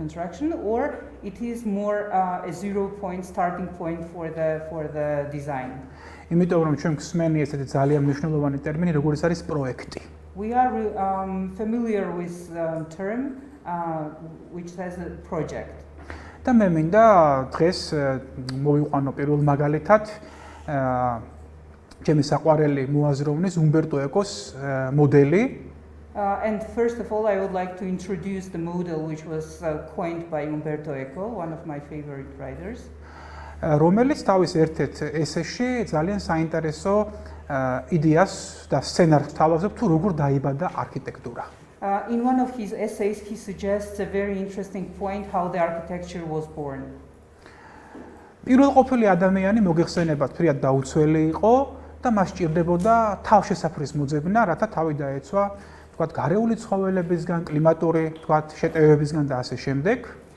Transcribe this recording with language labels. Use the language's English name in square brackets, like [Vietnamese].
[English] construction, or it is more a 0-point starting point for the design. [Georgian] იმიტომ რომ ჩვენ გვსმენი ესეთი ძალიან მნიშვნელოვანი ტერმინი, როგორც არის პროექტი. [English] We are familiar with the term which says a project. [Georgian] და მე მინდა დღეს მოვიყვანო პირველ მაგალითად ჩემი საყვარელი მოაზროვნის უმბერტო ეკოს მოდელი. [English] And first of all, I would like to introduce the model which was coined by Umberto Eco, one of my favorite writers. [Georgian] რომელიც თავის ერთ-ერთ ესეში ძალიან საინტერესო იდეას და სცენარს თავაზობს თუ როგორ დაიბადა არქიტექტურა. [English] In one of his essays, he suggests a very interesting point how the architecture was born. [Georgian] პირველყოფილი ადამიანი მოგეხსენებათ ფრიად დაუცველი იყო და მას სჭირდებოდა თავშესაფრის მოძებნა, რათა თავი დაეცვა, თქვათ, გარეული ცხოველებისგან, კლიმატური, თქვათ, შეტევებისგან და ასე შემდეგ.